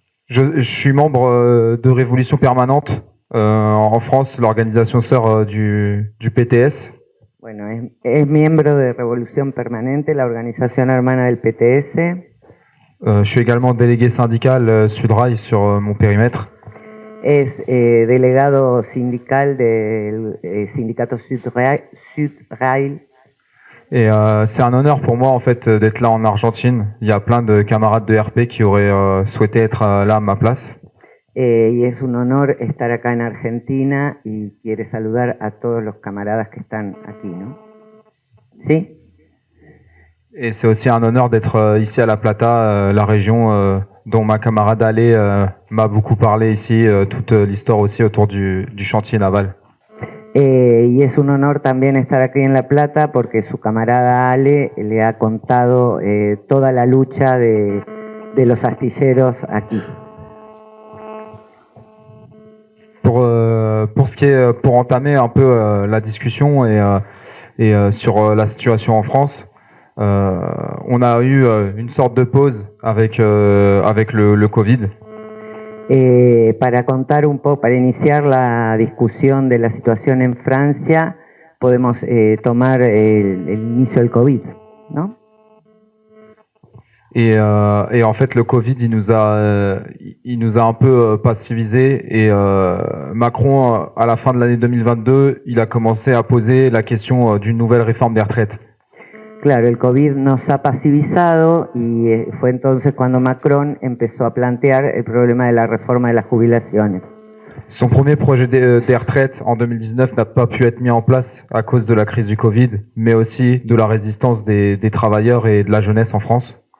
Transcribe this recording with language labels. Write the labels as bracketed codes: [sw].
[fr] Je suis membre de Révolution Permanente en France, l'organisation sœur du PTS. [es] Bueno, es miembro de Revolución Permanente, la organización hermana del PTS. [fr] Je suis également délégué syndical Sudrail sur mon périmètre. [es] Es delegado sindical del sindicato Sudrail. [fr] Et c'est un honneur pour moi en fait d'être là en Argentine. Il y a plein de camarades de RP qui auraient souhaité être là à ma place. [es] Y es un honor estar acá en Argentina y quiere saludar a todos los camaradas que están aquí, ¿no? ¿Sí? [fr] Et c'est aussi un honneur d'être ici à La Plata, la région dont ma camarade Ale m'a beaucoup parlé ici, toute l'histoire aussi autour du chantier naval. [es] Y es un honor también estar aquí en La Plata porque su camarada Ale le ha contado toda la lucha de los astilleros aquí. [fr] Pour entamer un peu la discussion et sur la situation en France, on a eu une sorte de pause avec le Covid. [es] Para contar un poco, para iniciar la discusión de la situación en Francia, podemos tomar el inicio del COVID, ¿no? [fr] Et en fait, le Covid, il nous a un peu passivisé. Et Macron, à la fin de l'année 2022, il a commencé à poser la question d'une nouvelle réforme des retraites. [es] Claro, el COVID nos ha pasivizado y fue entonces cuando Macron empezó a plantear el problema de la reforma de las jubilaciones. [fr] Son premier projet des retraites en 2019 n'a pas pu être mis en place à cause de la crise du Covid, mais aussi de la résistance des travailleurs et de la jeunesse en France.